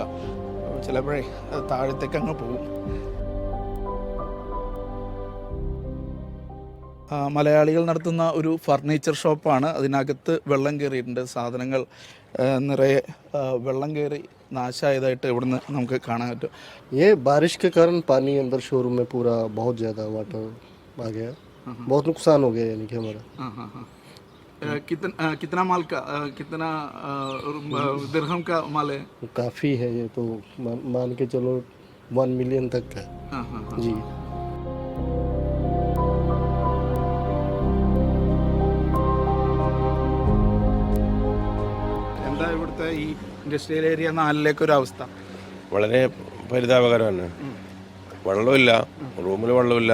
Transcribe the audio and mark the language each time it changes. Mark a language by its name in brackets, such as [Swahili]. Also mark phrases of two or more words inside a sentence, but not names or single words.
[Malayalam] ചിലപ്പോഴേ താഴത്തേക്ക് അങ്ങ് പോകും. മലയാളികൾ നടത്തുന്ന ഒരു ഫർണിച്ചർ ഷോപ്പാണ്. അതിനകത്ത് വെള്ളം കയറിയിട്ടുണ്ട്. സാധനങ്ങൾ നിറയെ വെള്ളം കയറി നാശമായതായിട്ട് ഇവിടുന്ന് നമുക്ക് കാണാൻ പറ്റും. [Hindi] ये बारिश के कारण पानी अंदर शोरूम में पूरा बहुत ज़्यादा वाटर आ गया. बहुत नुकसान हो गया यानी कि हमारा. कितना माल का कितना दिरहम का माल है? काफ़ी है ये तो. मान के चलो 1 मिलियन तक का. जी. [Malayalam] എന്താ ഇവിടുത്തെ ഈ [English] industrial area [Malayalam] 4ലേക്ക് ഒരു അവസ്ഥ? വളരെ പരിതാപകരമാണ്. വെള്ളമില്ല, റൂമിൽ വെള്ളമില്ല.